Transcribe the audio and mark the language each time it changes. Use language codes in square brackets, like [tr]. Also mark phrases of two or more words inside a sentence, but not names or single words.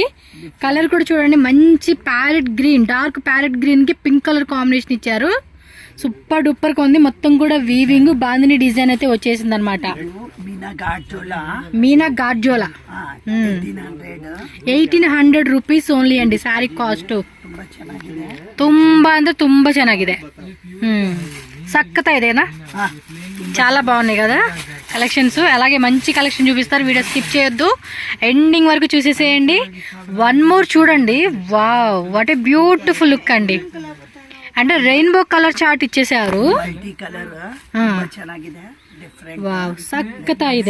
[te] కలర్ కూడా చూడండి, మంచి [en] parrot green, dark parrot green [te] కి [en] pink colour combination [te] ఇచ్చారు. [en] super duper [te] గా ఉంది. మొత్తం కూడా [en] weaving bandhani design [te] అయితే వచ్చేసింది అనమాట. మీనా గార్జోలా 1800 [en] rupees only [te] అండి. [en] saree cost [kn] ತುಂಬಾ ಅಂದ್ರೆ ತುಂಬಾ ಚೆನ್ನಾಗಿದೆ. [te] సక్కత ఇదేనా? చాలా బాగున్నాయి కదా కలెక్షన్స్. అలాగే మంచి కలెక్షన్ చూపిస్తారు. [en] video skip [te] చేయొద్దు, ఎండింగ్ వరకు చూసేసేయండి. [en] one more [te] చూడండి. [en] wow, what a beautiful look [te] అండి. అంటే [en] rainbow colour chart [te] ఇచ్చేసారు. వావ్, సక్కత ఇదే.